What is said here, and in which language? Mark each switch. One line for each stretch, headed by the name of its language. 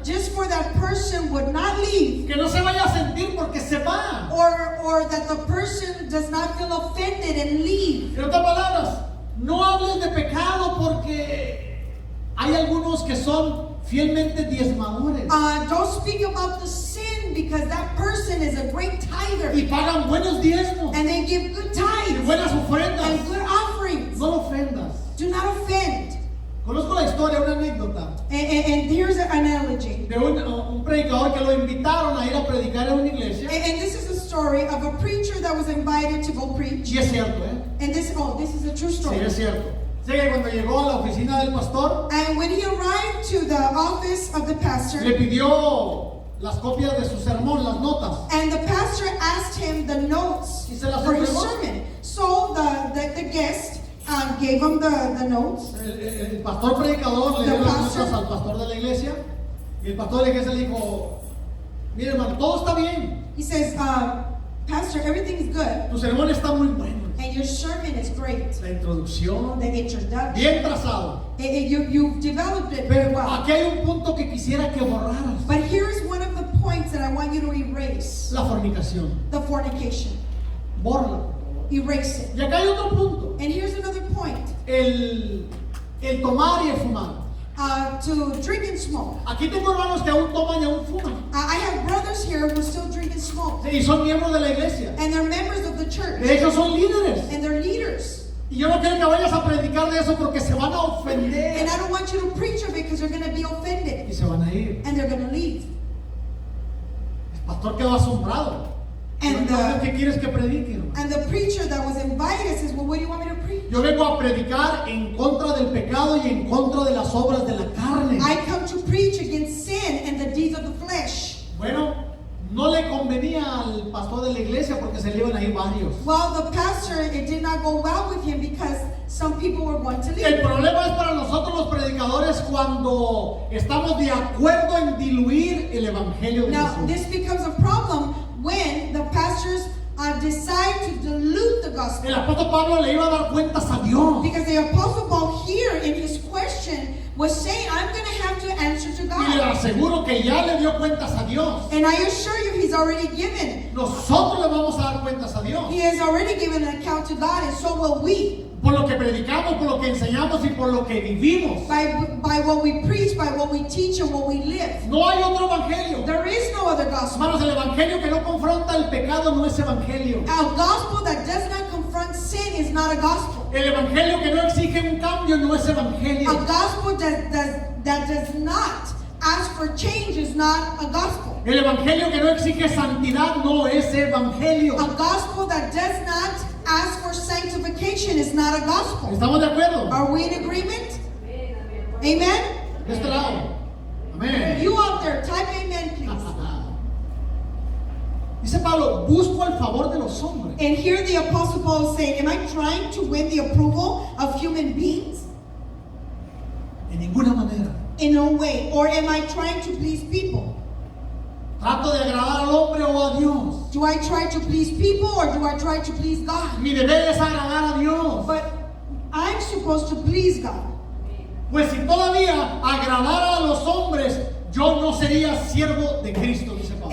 English: just for that person would not leave,
Spanish: que no se vaya a sentir porque se va.
English: or that the person does not feel offended and leave.
Spanish: En otras palabras, no hables de pecado porque hay algunos que son fielmente diezmadores
English: Don't speak about the sin because that person is a great tither
Spanish: y pagan buenos diezmos
English: and they give good tithes
Spanish: buenas ofrendas.
English: and good offerings.
Spanish: No lo ofendas.
English: Do not offend.
Spanish: Conozco la historia, una anécdota
English: And here's an analogy.
Spanish: de un predicador que lo invitaron a ir a predicar en una iglesia.
English: And this is a story of a preacher that was invited to go preach.
Spanish: Y es cierto, ¿eh?
English: And this is a true
Spanish: Sí,
English: story.
Spanish: es cierto. Sé que cuando llegó a la oficina del pastor,
English: And when he arrived to the office of the pastor,
Spanish: le pidió las copias de su sermón, las notas.
English: and the pastor asked him the notes
Spanish: ¿Y se las
English: for his
Spanish: entregó?
English: sermon. So the guest gave him the notes.
Spanish: El pastor predicador le dio las notas al pastor de la iglesia. Y el pastor de la iglesia le dijo, mire hermano, todo está bien.
English: He says, Pastor, everything's good,
Spanish: Tu sermón está muy bueno.
English: and your sermon is great.
Spanish: La introducción,
English: The introduction,
Spanish: bien trazado.
English: you've developed it very
Spanish: Pero
English: well.
Spanish: aquí hay un punto que quisiera que borraras.
English: But here's one of the points that I want you to erase:
Spanish: La fornicación.
English: the fornication.
Spanish: Borra.
English: Erase it.
Spanish: Y acá hay otro punto.
English: And here's another point:
Spanish: El tomar y el fumar.
English: to drink and smoke.
Spanish: Aquí tengo hermanos que aún toman y aún fuman.
English: I have brothers here who still drink and smoke,
Spanish: Y son miembros de la iglesia.
English: and they're members of the church,
Spanish: De hecho son líderes.
English: and they're leaders.
Spanish: Y yo no quiero que vayas a predicar de eso porque se van a
English: And
Spanish: ofender.
English: I don't want you to preach of it because they're going to be offended
Spanish: Y se van a ir.
English: and they're going to leave.
Spanish: El pastor quedó asombrado.
English: And
Spanish: Entonces, ¿qué quieres que predique, hermano?
English: And the preacher that was invited says, well, what do you want me to preach?
Spanish: Yo vengo a predicar en contra del pecado y en contra de las obras de la carne.
English: I come to preach against sin and the deeds of the flesh.
Spanish: Bueno, no le convenía al pastor de la iglesia porque se le iban a ir varios.
English: Well, the pastor, it did not go well with him because some people were going to
Spanish: El
English: leave.
Spanish: problema es para nosotros los predicadores cuando estamos de acuerdo en diluir el evangelio de
English: Now,
Spanish: Jesús.
English: this becomes a problem when the pastors decide to dilute the gospel.
Spanish: El apóstol Pablo le iba a dar cuentas a Dios.
English: Because the Apostle Paul here in his question was saying, I'm going to have to answer to
Spanish: Y le
English: God.
Spanish: aseguro que ya le dio cuentas a Dios.
English: And I assure you, he's already given.
Spanish: Nosotros le vamos a dar cuentas a Dios.
English: He has already given an account to God, and so will we.
Spanish: Por lo que predicamos, por lo que enseñamos y por lo que vivimos.
English: By what we preach, by what we teach, and what we live.
Spanish: No hay otro evangelio.
English: There is no other gospel.
Spanish: Hermanos, el evangelio que no confronta el pecado no es evangelio.
English: A gospel that does not confront sin is not a gospel.
Spanish: El evangelio que no exige un cambio no es
English: A
Spanish: evangelio.
English: gospel that does not ask for change is not a gospel.
Spanish: El evangelio que no exige santidad no es evangelio.
English: A gospel that does not ask for sanctification is not a gospel.
Spanish: ¿Estamos de acuerdo?
English: Are we in agreement? Amen?
Spanish: De este lado. Amén.
English: You out there, type amen, please.
Spanish: Dice Pablo, busco el favor de los hombres.
English: And here the Apostle Paul is saying, am I trying to win the approval of human beings?
Spanish: En ninguna manera.
English: In no way. Or am I trying to please people?
Spanish: Trato de agradar al hombre o a Dios.
English: Do I try to please people or do I try to please God?
Spanish: Mi deber es agradar a Dios.
English: But I'm supposed to please God.
Spanish: Pues si todavía agradara a los hombres, yo no sería siervo de Cristo, dice Pablo.